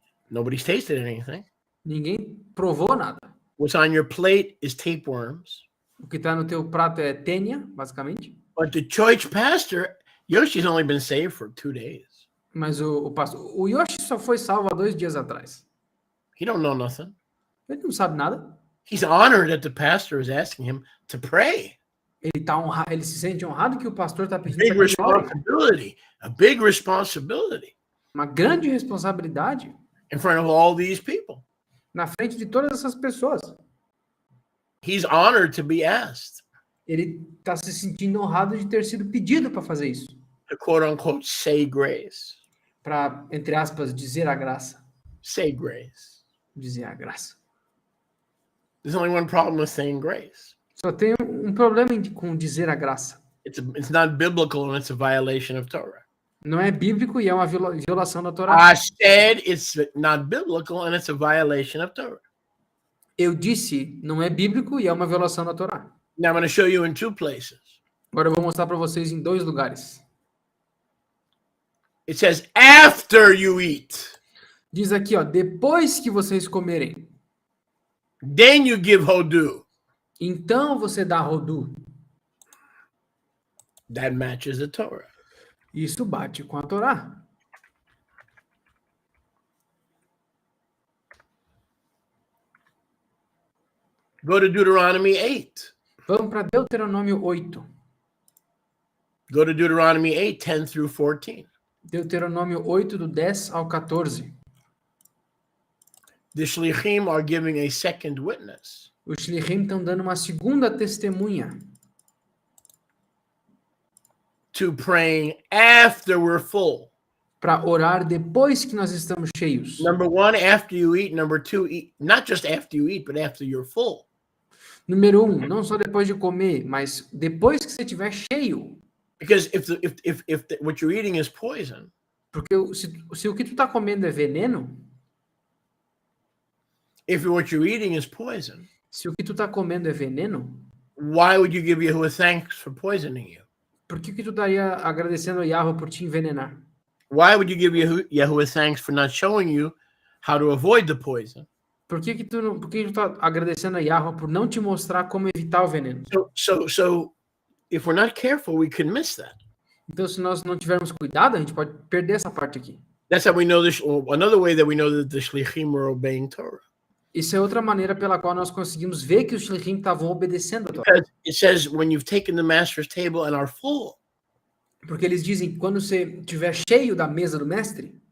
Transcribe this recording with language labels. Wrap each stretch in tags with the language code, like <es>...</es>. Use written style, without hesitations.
<en>Nobody's tasted anything.</en> <pt>Ninguém provou nada.</pt> <en>What's on your plate is tapeworms.</en> <pt>O que está no teu prato é tênia, basicamente.</pt> <en>But the church pastor, Yoshi's only been saved for 2 days.</en> <pt>Mas o pastor, o Yoshi só foi salvo há 2 dias atrás.</pt> <en>He don't know nothing.</en> <pt>Ele não sabe nada.</pt> <en>He's honored that the pastor is asking him to pray.</en> <pt>Ele se sente honrado que o pastor está pedindo</pt> <en>Big</en> <pt>para que ele ore.</pt> <en>responsibility, a big responsibility</en> <pt>Uma grande responsabilidade</pt> <en>in front of all these people.</en> <pt>na frente de todas essas pessoas.</pt> <en>He's honored to be asked</en> <pt>Ele está se sentindo honrado de ter sido pedido para fazer isso.</pt> <en>to quote unquote say grace.</en> <pt>Para, entre aspas, dizer a graça.</pt> <en>Say grace.</en> <pt>Dizer a graça.</pt> <en>There's only one problem with saying grace.</en> <pt>Só tem um problema com dizer a graça.</pt> <en>It's not biblical and it's a violation of Torah.</en> <pt>Não é bíblico e é uma violação da Torá.</pt> <en>I said it's not biblical and it's a violation of Torah.</en> <pt>Eu disse, não é bíblico e é uma violação da Torá.</pt> <en>Now I'm going to show you in 2 places.</en> <pt>Agora eu vou mostrar para vocês em 2 lugares.</pt> <en>It says after you eat,</en> <pt>Diz aqui, ó, depois que vocês comerem,</pt> <en>then you give hodu.</en> <pt>então você dá rodu.</pt> <en>That matches the Torah.</en> <pt>Isso bate com a Torá.</pt> <en>Go to Deuteronomy 8.</en> <pt>Vamos para Deuteronômio 8.</pt> <en>Go to Deuteronomy 8, 10 through 14.</en> <pt>Deuteronômio 8, do 10 ao 14.</pt> <en>The Shlichim are giving a second witness.</en> <pt>Os Shlichim estão dando uma segunda testemunha</pt> <en>to praying after we're full.</en> <pt>Para orar depois que nós estamos cheios.</pt> <en>Number one, after you eat. Number two, eat, not just after you eat, but after you're full.</en> <pt>Número 1, não só depois de comer, mas depois que você estiver cheio.</pt> <en>Because if what you're eating is poison,</en> <pt>Porque se o que tu está comendo é veneno,</pt> <en>if what you're eating is poison,</en> <pt>se o que tu está comendo é veneno,</pt> <en>why would you give Yahuwah thanks for poisoning you?</en> <pt>por que tu estaria agradecendo a Yahweh por te envenenar?</pt> <en>Why would you give Yahuwah thanks for not showing you how to avoid the poison?</en> <pt>Por que tu tá agradecendo a Yahweh por não te mostrar como evitar o veneno?</pt> <en>So if we're not careful, we can miss that.</en> <pt>Então, se nós não tivermos cuidado, a gente pode perder essa parte aqui.</pt> <en>That's how we know this. Another way that we know that the shlichim are obeying Torah.</en> <pt>Isso é outra maneira pela qual nós conseguimos ver que os shlichim estavam obedecendo a Torá.</pt> <en>Because it says when you've taken the master's table and are full.</en> <pt>Porque eles dizem que quando você estiver cheio da mesa do mestre,</pt>